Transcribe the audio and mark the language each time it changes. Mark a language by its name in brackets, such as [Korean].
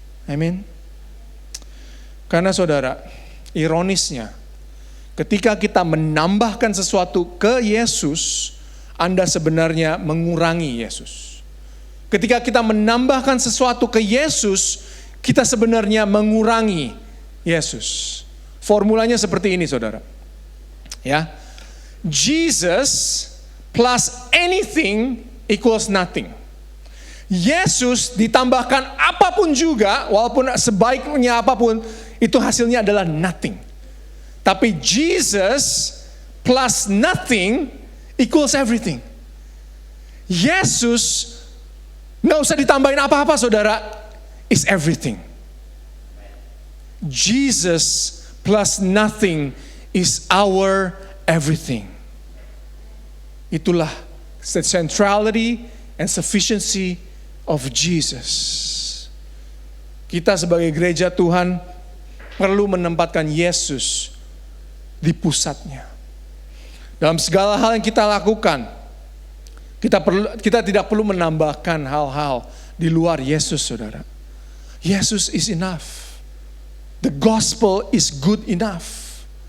[Indonesian] Amin. Karena saudara, ironisnya, ketika kita menambahkan sesuatu ke Yesus, Anda sebenarnya mengurangi Yesus. Ketika kita menambahkan sesuatu ke Yesus, kita sebenarnya mengurangi Yesus. Formulanya seperti ini, saudara. [English] Ya, Jesus plus anything equals nothing. [Indonesian] Yesus ditambahkan apapun juga, walaupun sebaiknya apapun, itu hasilnya adalah nothing. [English] Tapi Jesus plus nothing equals everything. [Indonesian] Yesus nggak usah ditambahin apa-apa, saudara, [English] is everything. Jesus plus nothing is our everything. Itulah the centrality and sufficiency of Jesus. [Indonesian] Kita sebagai gereja Tuhan perlu menempatkan Yesus di pusatnya. Dalam segala hal yang kita lakukan, kita tidak perlu menambahkan hal-hal di luar Yesus, saudara. [English] Yesus is enough. The gospel is good enough.